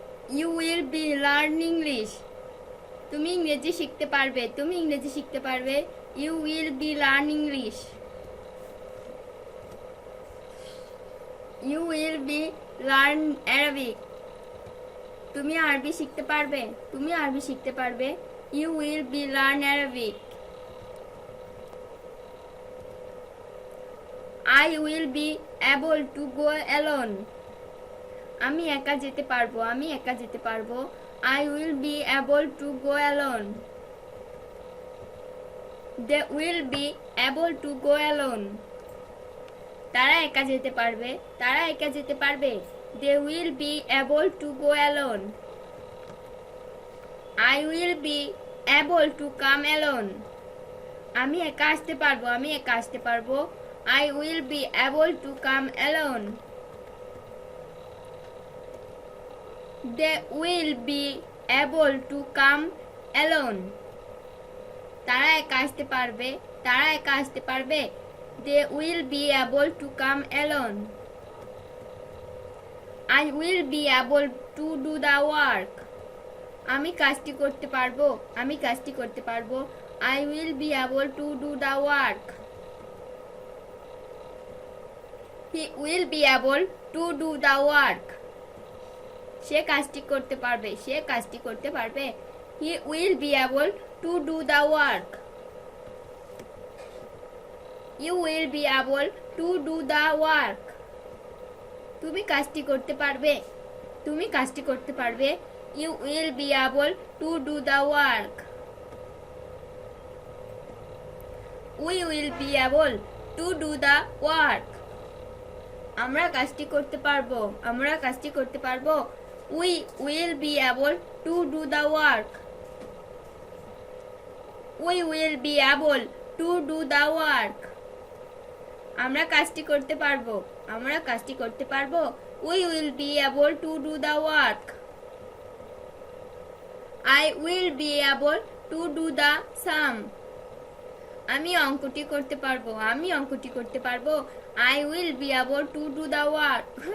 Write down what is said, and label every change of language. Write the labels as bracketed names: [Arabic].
[English] You will be learn English. [Bangla] তুমি ইংরেজি শিখতে পারবে, তুমি ইংরেজি শিখতে পারবে। [English] You will be learn English. You will be learn Arabic. [Bangla] তুমি আরবি শিখতে পারবে, তুমি আরবি শিখতে পারবে। [English] You will be learn Arabic. I will be able to go alone. [Bangla] আমি একা যেতে পারবো, আমি একা যেতে পারবো। [English] I will be able to go alone. They will be able to go alone. [Bangla] তারা একা যেতে পারবে, তারা একা যেতে পারবে। [English] They will be able to go alone. I will be able to come alone. [Bangla] আমি একা আসতে পারবো, আমি একা আসতে পারবো। [English] I will be able to come alone. They will be able to come alone. [Bangla] তারা একা আসতে পারবে, তারা একা আসতে পারবে। [English] They will be able to come alone. I will be able to do the work. [Bangla] আমি কাজটি করতে পারবো, আমি কাজটি করতে পারবো। [English] I will be able to do the work. He will be able to do the work. [Bangla] সে কাজটি করতে পারবে, সে কাজটি করতে পারবে। [English] He will be able to do the work. You will be able to do the work. [Bangla] তুমি কাজটি করতে পারবে, তুমি কাজটি করতে পারবে। [English] You will be able to do the work. We will be able to do the work. [Bangla] আমরা কাজটি করতে পারবো, আমরা কাজটি করতে পারবো। [English] We will be able to do the work. We will be able to do the work. [Bangla] আমরা কাজটি করতে পারবো, আমরা কাজটি করতে পারবো। [English] We will be able to do the work. I will be able to do the sum. [Bangla] আমি অঙ্কটি করতে পারবো, আমি অঙ্কটি করতে পারবো। [English] I will be able to do the work.